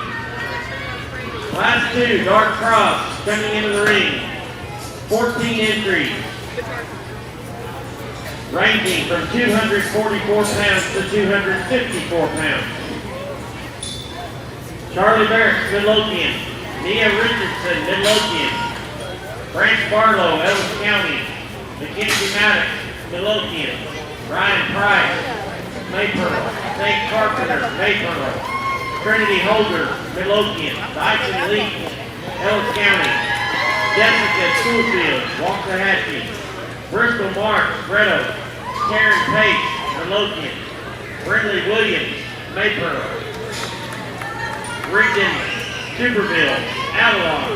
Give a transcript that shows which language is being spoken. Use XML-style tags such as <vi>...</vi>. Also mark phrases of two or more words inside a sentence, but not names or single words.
<en>Last two, Dark Cross, coming into the ring. 14 entries. Ranging from 244 pounds to 254 pounds. Charlie Barrett, Midlothian. Nia Richardson, Midlothian. Branch Barlow, Ellis County. Mackenzie Maddox, Midlothian. Ryan Price, Maypearl. Nate Carpenter, Maypearl. Trinity Holder, Midlothian. Dyson Lee, Ellis County. Jessica Schoolfield, Waxahachie. Bristol Marks, Bretto. Karen Pate, Midlothian. Brindley Williams, Maypearl. Rigdon Tuberville, Avalon.</en>